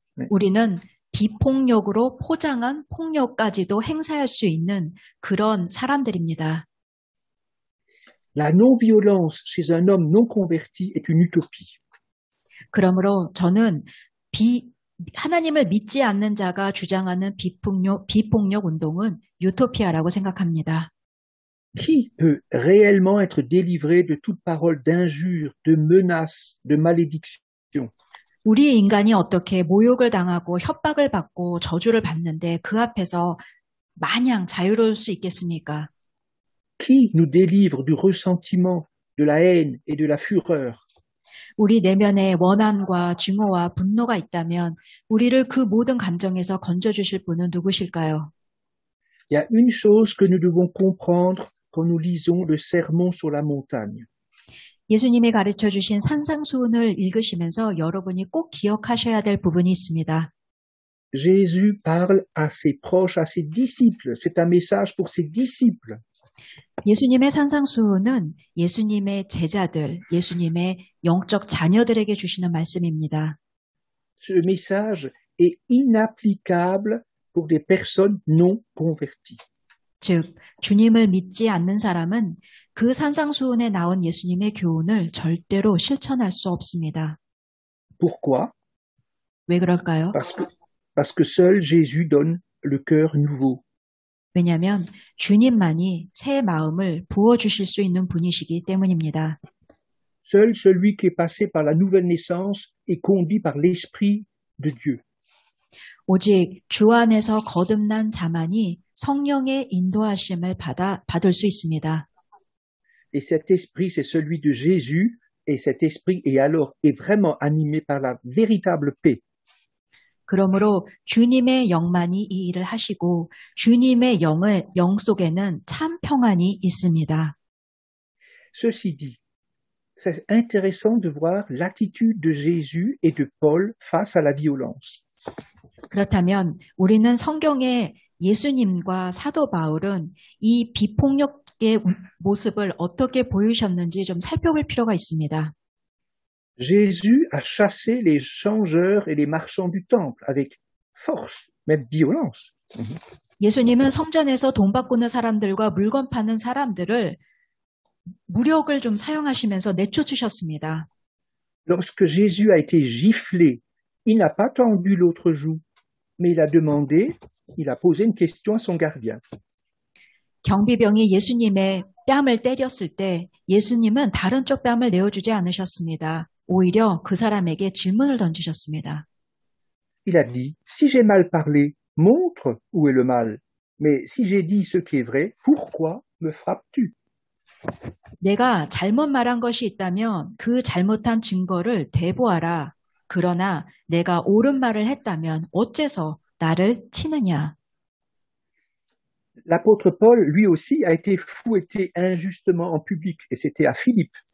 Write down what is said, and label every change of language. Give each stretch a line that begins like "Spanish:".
Korean: 우리는 비폭력으로 포장한 폭력까지도 행사할 수 있는 그런 사람들입니다.
French: La non-violence chez un homme non converti est une utopie.
Korean: 그러므로 저는 하나님을 믿지 않는 자가 주장하는 비폭력 운동은 유토피아라고 생각합니다.
French: Qui peut réellement être délivré de toute parole d'injure, de menace, de malédiction?
Korean: 우리 인간이 어떻게 모욕을 당하고 협박을 받고 저주를 받는데 그 앞에서 마냥 자유로울 수 있겠습니까?
French: Qui nous délivre du ressentiment, de la haine et de la fureur?
Korean: 우리 내면에 원한과 증오와 분노가 있다면 우리를 그 모든 감정에서 건져주실 분은 누구실까요?
French: Il y a une chose que nous devons comprendre quand nous lisons le Sermon sur la montagne.
Korean: 예수님이 가르쳐 주신 산상수훈을 읽으시면서 여러분이 꼭 기억하셔야 될 부분이 있습니다.
French: Jésus parle à ses proches, à ses disciples. C'est un message pour ses disciples.
Korean: 예수님의 산상수훈은 예수님의 제자들, 예수님의 영적 자녀들에게 주시는 말씀입니다.
French: Ce message est inapplicable pour des personnes non converties.
Korean: 즉, 주님을 믿지 않는 사람은 그 산상수훈에 나온 예수님의 교훈을 절대로 실천할 수 없습니다.
French: Pourquoi?
Korean: 왜 그럴까요?
French: Parce que seul Jésus donne le cœur nouveau.
Korean: 왜냐하면 주님만이 새 마음을 부어주실 수 있는 분이시기 때문입니다.
French: Seul celui qui est passé par la nouvelle naissance est conduit par l'Esprit de Dieu.
Korean: 오직 주 안에서 거듭난 자만이 성령의 인도하심을 받을 수 있습니다.
French: Et cet esprit, c'est celui de Jésus, et cet esprit est vraiment animé par la véritable paix.
Korean: 그러므로 주님의 영만이 이 일을 하시고 주님의 영 속에는 참 평안이 있습니다.
French: Ceci dit, c'est intéressant de voir l'attitude de Jésus et de Paul face à la violence.
Korean: 그렇다면 우리는 성경에 예수님과 사도 바울은 이 비폭력의 모습을 어떻게 보이셨는지 좀 살펴볼 필요가 있습니다.
French: Jésus a chassé les changeurs et les marchands du temple avec force, même violence.
Korean: 예수님은 성전에서 돈 바꾸는 사람들과 물건 파는 사람들을 무력을 좀 사용하시면서 내쫓으셨습니다.
French: Lorsque Jésus a été giflé, il n'a pas tendu l'autre joue, mais il a posé une question à son gardien.
Korean: 경비병이 예수님의 뺨을 때렸을 때 예수님은 다른 쪽 뺨을 내어주지 않으셨습니다. 오히려 그 사람에게 질문을 던지셨습니다.
French: Il a dit, si j'ai mal parlé, montre où est le mal. Mais si j'ai dit ce qui est vrai, pourquoi me frappes-tu?
Korean: 내가 잘못 말한 것이 있다면 그 잘못한 증거를 대보아라. 그러나 내가 옳은 말을 했다면 어째서 나를 치느냐.
French: L'apôtre Paul, lui aussi, a été fouetté injustement en public, et c'était à Philippe.